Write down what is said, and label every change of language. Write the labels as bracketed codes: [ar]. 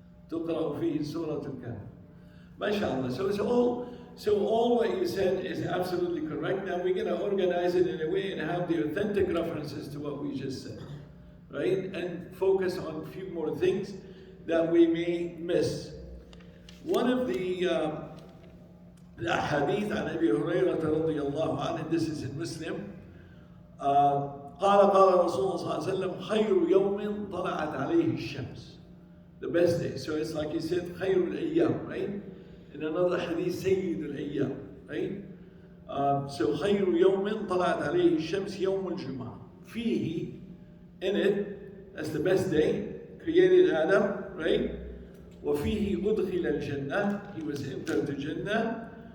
[ar] تقرأ فيه سورة الكهف. ما شاء الله. [en] So it's all So all what you said is absolutely correct. Now we're going to organize it in a way and have the authentic references to what we just said, right? And focus on a few more things that we may miss. One of the hadith [ar] عن أبي هريرة رضي الله عنه, [en] this is in Muslim, [ar] قال رسول الله صلى الله عليه وسلم خير يوم طلعت عليه الشمس. [en] The best day. So it's like he said [ar] خير الأيام, [en] right? In another hadith [ar] سيد الأيام, [en] right? [ar] So خير يوم طلعت عليه الشمس يوم الجمعة. [en] فيه, in it, that's the best day, created Adam, right? [ar] وفيه أدخل الجنة, [en] he was entered the Jannah.